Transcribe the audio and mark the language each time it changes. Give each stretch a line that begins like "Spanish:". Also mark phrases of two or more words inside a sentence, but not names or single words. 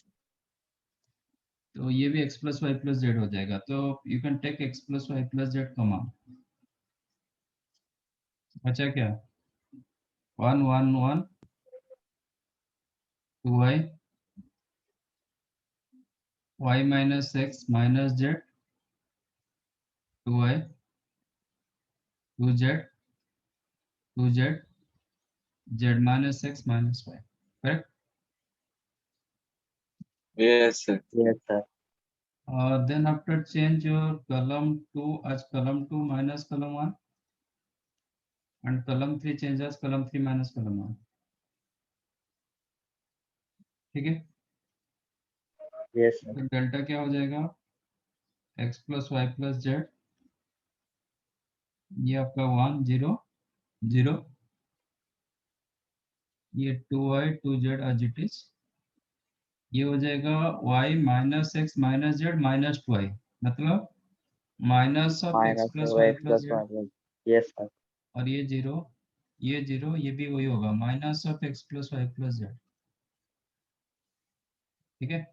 Hindi: तो ये भी x प्लस वाई प्लस जेड हो जाएगा, तो
English: you can take
Hindi: x प्लस वाई प्लस जेड कॉमन। बचा क्या, 1 1 1 2y, y माइनस x माइनस जेड, 2y 2z 2z z माइनस x माइनस y, करेक्ट।
English: Yes sir. Yes sir. Then after change your column 2 as column 2 minus column 1 and column 3 change as column 3 minus column 1,
Hindi: ठीक है।
English: Yes sir.
Hindi: तो डेल्टा क्या हो जाएगा, x प्लस वाई प्लस जेड, ये आपका 1 0 0, ये 2y 2z
English: as it is,
Hindi: ये हो जाएगा y माइनस एक्स माइनस जेड माइनस 2y, मतलब
English: minus of
Hindi: x माइनस प्लस वाई एक्स प्लस प्लस जेड, वाई।
English: yes sir.
Hindi: और ये जीरो, ये जीरो, ये भी वही होगा
English: minus of
Hindi: x प्लस वाई प्लस जेड, ठीक है।